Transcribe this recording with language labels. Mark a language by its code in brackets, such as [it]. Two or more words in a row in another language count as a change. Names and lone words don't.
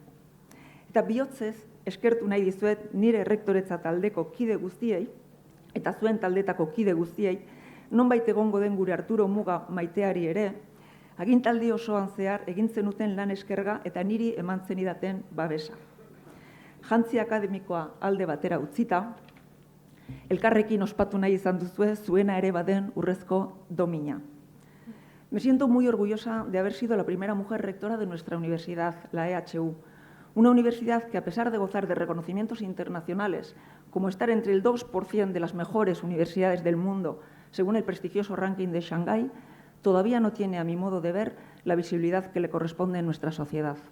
[eu] Eta bihotzez, eskertu nahi dizuet nire errektoretza taldeko kide guztiei, eta zuen taldetako kide guztiei, nonbait egongo den gure Arturo Muga maiteari ere, agintaldi osoan zehar egin zenuten lan eskerga eta niri eman zenidaten babesa. Jantzi akademikoa alde batera utzita, elkarrekin ospatu nahi izan duzue zuena ere baden urrezko domina. [es] Me siento muy orgullosa de haber sido la primera mujer rectora de nuestra universidad, la EHU, una universidad que, a pesar de gozar de reconocimientos internacionales, como estar entre el 2% de las mejores universidades del mundo, según el prestigioso ranking de Shanghái, todavía no tiene, a mi modo de ver, la visibilidad que le corresponde en nuestra sociedad.